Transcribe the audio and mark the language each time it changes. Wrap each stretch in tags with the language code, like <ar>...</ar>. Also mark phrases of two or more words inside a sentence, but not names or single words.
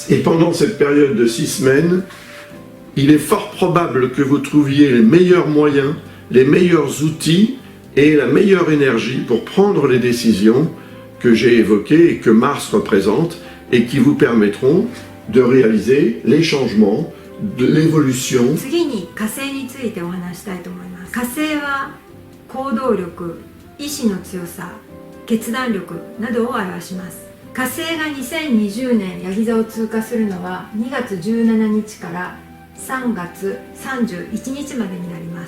<fr>Et pendant cette période de 6 semaines, il est fort probable que vous trouviez les meilleurs moyens, les meilleurs outils et la meilleure énergie pour prendre les décisions que j'ai évoquées et que Mars représente et qui vous permettront de réaliser les changements, de l'évolution.</fr> <ja>次に火星についてお話したいと思います。火星は行動力、意志の強さ、決断力などを表します。火星が2020年ヤギ座を通過するのは2月17日から3月31日までになります。</ja>